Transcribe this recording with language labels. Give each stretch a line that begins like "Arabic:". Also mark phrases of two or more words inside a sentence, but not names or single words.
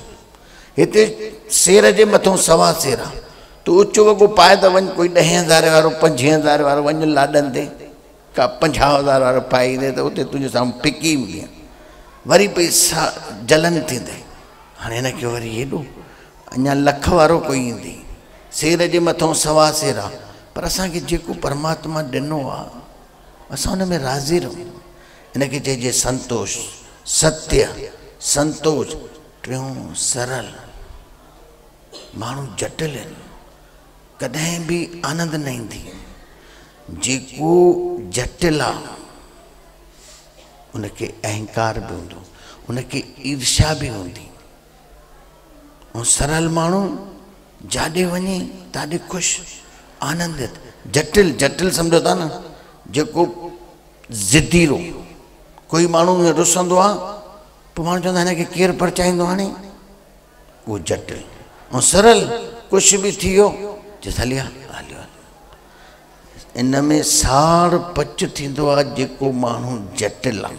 Sindhi: हिते सेर जे मथां 1.25 सेर आहे, तूं ऊचो वॻो पाए त वञ, कोई 10,000 वारो 25,000 वारो वञ लाॾनि ते, का 50,000 वारो पाए ईंदे त उते तुंहिंजे साम्हूं फिकी ईंदी, वरी पैसा जलन थींदे। हाणे हिनखे वरी हेॾो अञा लख वारो कोई ईंदी, सेर जे मथां 1.25 सेर आहे, पर असांखे जेको परमात्मा ॾिनो आहे असां हुन में राज़ी रहूं। हिनखे चइजे संतोष, सत्य, संतोष। टियों सरल। माण्हू जटिल आहिनि, कॾहिं बि आनंद न ईंदी। जेको जटिल आहे उनखे अहंकार बि हूंदो, उनखे ईर्ष्या बि हूंदी, ऐं सरल माण्हू जाॾे वञे ताॾे ख़ुशि, आनंदित। जटिल, जटिल सम्झो था न, जेको ज़िदीरो, कोई माण्हू रुसंदो आहे, पोइ माण्हू चवंदा हिनखे केरु परचाईंदो हाणे, उहो जटिल। ऐं सरल, कुझु बि थी वियो चएसि हलिया हलियो। इन में साड़ पच थींदो आहे जेको माण्हू जटिल आहे।